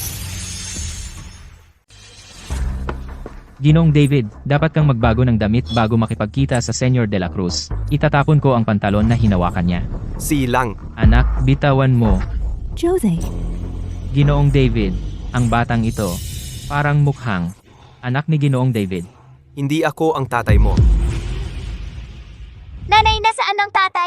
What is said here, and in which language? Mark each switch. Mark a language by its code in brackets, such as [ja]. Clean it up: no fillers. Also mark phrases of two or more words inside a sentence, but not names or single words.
[tl] Ginoong David, dapat kang magbago ng damit bago makipagkita sa Senyor de la Cruz. Itatapon ko ang pantalon na hinawakan niya. Silang. Anak, bitawan mo. Jose, Ginoong David, ang batang ito, parang mukhang anak ni Ginoong David. Hindi ako ang tatay mo. Nanay, nasaan ang tatay?